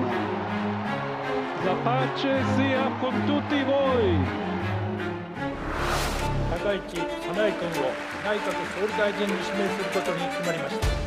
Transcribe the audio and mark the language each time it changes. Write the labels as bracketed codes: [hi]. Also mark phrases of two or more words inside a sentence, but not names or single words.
[it] La pace sia con tutti voi. [ja] 高市早苗君を内閣総理大臣に指名することに決まりました。